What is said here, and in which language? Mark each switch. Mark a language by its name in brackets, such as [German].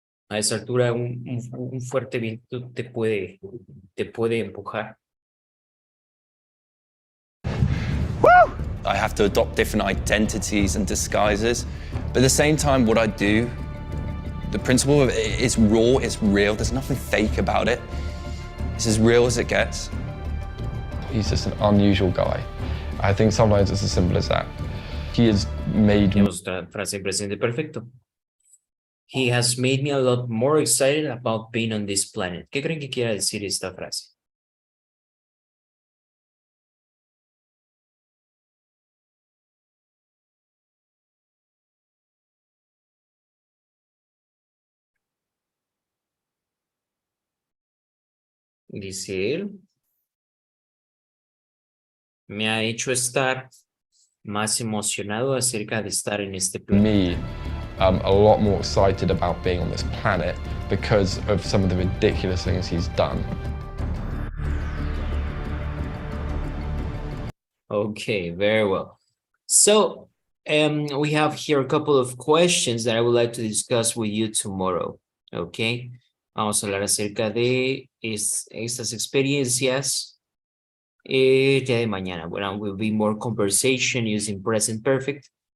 [Spanish] A esa altura un fuerte viento te puede empujar. Woo! [English] I have to adopt different identities and disguises, but at the same time, what I do, the principle of it is raw, it's real, there's nothing fake about it. It's as real as it gets. He's just an unusual guy. I think sometimes it's as simple as that. He has made... [Spanish] Otra frase del presente perfecto. [English] He has made me a lot more excited about being on this planet. [Spanish] ¿Qué creen que quiera decir esta frase? Dice él, me ha hecho estar más emocionado acerca de estar en este planeta. [English] Me, a lot more excited about being on this planet because of some of the ridiculous things he's done. Okay, very well. So, we have here a couple of questions that I would like to discuss with you tomorrow. [Spanish] Okay, vamos a hablar acerca de estas experiencias día de mañana. [English] Bueno, will be more conversation using present perfect.